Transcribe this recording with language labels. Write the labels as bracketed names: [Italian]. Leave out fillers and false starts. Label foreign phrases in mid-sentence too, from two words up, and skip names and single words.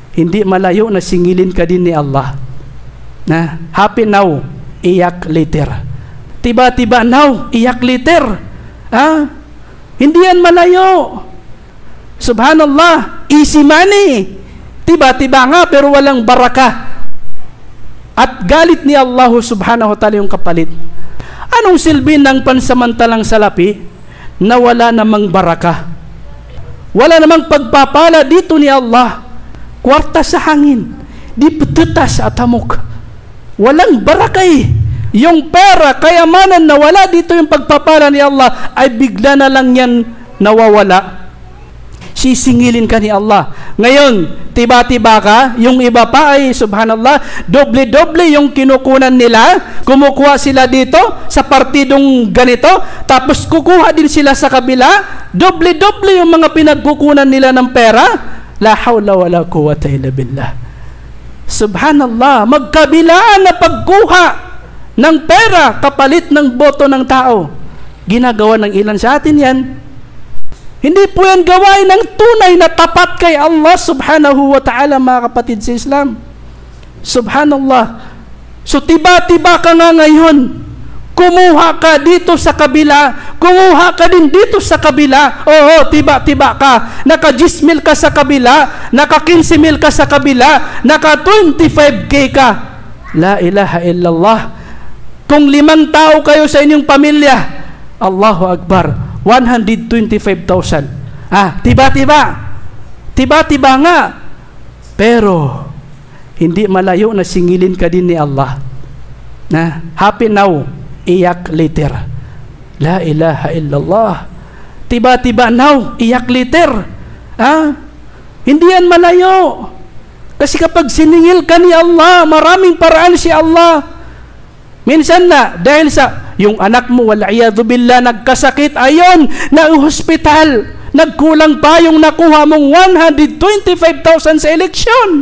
[Filipino] hindi malayo na singilin ka din ni Allah. Na [English] happy now, [Filipino] iyak later. Tiba-tiba now, iyak later. Hindi yan malayo. [English] Subhanallah, easy money. [Filipino] Tiba-tiba nga pero walang barakah. At galit ni Allah [Arabic] سبحانه وتعالى [Filipino] yung kapalit. Anong silbi ng pansamantalang salapi na wala namang barakah? Wala namang pagpapala dito ni Allah. Kwarta sa hangin, di petetas at hamok. Walang barakah. Yung pera, kayamanan na wala dito yung pagpapala ni Allah, ay bigla na lang yan nawawala. Sisingilin ka ni Allah. Ngayon, tiba-tiba ka, yung iba pa ay, subhanallah, doble-doble yung kinukunan nila. Kumukuha sila dito sa partidong ganito, tapos kukuha din sila sa kabila. Doble-doble yung mga pinagkukunan nila ng pera. [Arabic] لا حول ولا قوة إلا بالله. [Filipino] Subhanallah, magkabilaan na pagkuha ng pera kapalit ng boto ng tao. Ginagawa ng ilan sa atin yan. Hindi po yan gawain ng tunay na tapat kay Allah [Arabic] سبحانه وتعالى, [Filipino] mga kapatid sa Islam. Subhanallah. So tiba-tiba ka nga ngayon, kumuha ka dito sa kabila, kumuha ka din dito sa kabila. Oo, tiba-tiba ka. Naka 10 mil ka sa kabila, naka 15 mil ka sa kabila, naka 25K ka. [Arabic] لا إله إلا الله. [Filipino] Kung 5 tao kayo sa inyong pamilya, [Arabic] الله أكبر, 125,000. [Filipino] Tiba-tiba. Tiba-tiba nga. Pero, hindi malayo na singilin ka din ni Allah. Na, [English] happy now, [Filipino] iyak later. [Arabic] لا إله إلا الله. [Filipino] Tiba-tiba now, iyak later. Hindi yan malayo. Kasi kapag siningil ka ni Allah, maraming paraan si Allah. Minsan na, dahil sa yung anak mo, [Arabic] والعياذ بالله, [Filipino] nagkasakit, ayon, na hospital, nagkulang pa yung nakuha mong 125,000 sa eleksyon.